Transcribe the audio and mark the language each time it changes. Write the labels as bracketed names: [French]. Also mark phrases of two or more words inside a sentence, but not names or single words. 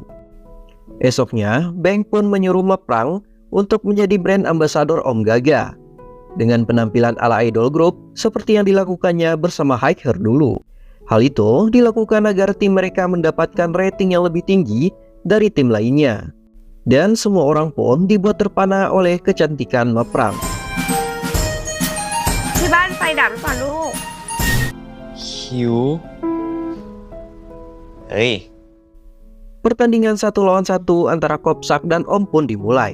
[Indonesian] Esoknya, Beng pun menyuruh Meprang untuk menjadi [English] brand ambassador [Indonesian] Om Gaga dengan penampilan ala [English] idol group [Indonesian] seperti yang dilakukannya bersama Highher dulu. Hal itu dilakukan agar tim mereka mendapatkan rating yang lebih tinggi dari tim lainnya. Dan semua orang pun dibuat terpana oleh kecantikan Maprang. [Thai] ที่บ้านไฟดับหรือเปล่าลูก หิว เฮ้ย [Indonesian] Pertandingan 1 lawan 1 antara Kopsak dan Om pun dimulai.